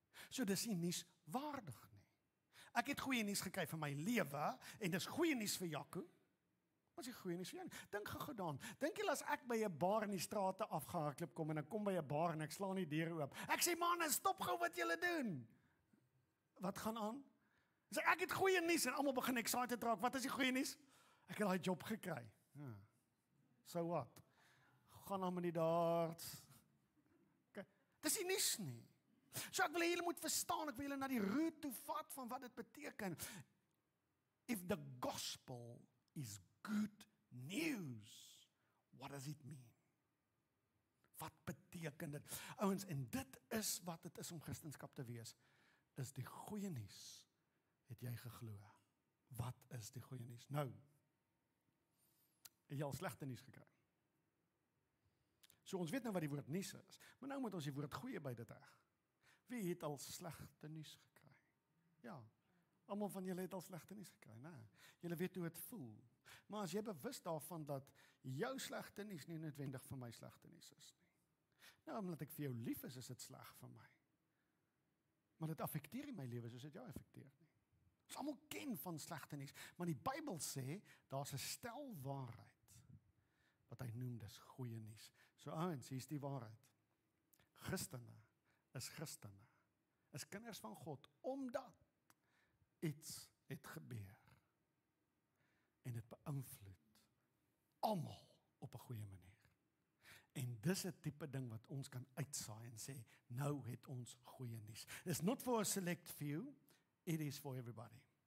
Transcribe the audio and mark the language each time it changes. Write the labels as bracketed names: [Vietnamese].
[Afrikaans] So dis nie nuus waardig nie. Ek het goeie nuus gekry vir my lewe en dis goeie nuus vir Jaco. Wat is die goeie nuus vir jou? Dink gou gedaan. Dink julle as ek by 'n bar in die strate afgehardloop kom en ek kom by 'n bar en ek slaan die deure oop. Ek sê manne, stop gou wat julle doen. Wat gaan aan? Sê ek het goeie nuus en almal begin excited raak. Wat is die goeie nuus? Ek het daai job gekry. Ja. [English] So what? [Afrikaans] Gaan aan met die darts. Okay. Dis nie nuus nie. So ek wil julle moet verstaan, ek wil julle na die root toe vat van wat dit beteken. [English] If the gospel is good news, what does it mean? [Afrikaans] Wat beteken dit? Ouens, en dit is wat dit is om Christendom te wees, is die goeie nuus, het jy geglo. Wat is die goeie nuus? Nou, het jy al slegte nuus gekry? So ons weet nou wat die woord nuus is, maar nou moet ons die woord goeie by dit reg. Wie het al slegte nuus gekry? Ja, almal van julle het al slegte nuus gekry, né? Julle weet hoe dit voel. Maar as jy bewus daarvan dat jou slegte nuus nie noodwendig vir my slegte nuus is nie. Nou, omdat ek vir jou lief is dit sleg vir my. Maar dit affekteer nie my lewe soos dit jou affekteer nie. Ons almal ken van slegte nuus, maar die Bybel sê daar's 'n stel waarheid wat hy noem dis goeie nuus. So ouens, hier's die waarheid. Christene is kinders van God, omdat iets het gebeur. En dit beïnvloed almal op 'n goeie manier. dis 'n tipe ding wat ons kan uitsaai en sê, nou het ons goeie nuus. [English] It's not for a select few, it is for everybody.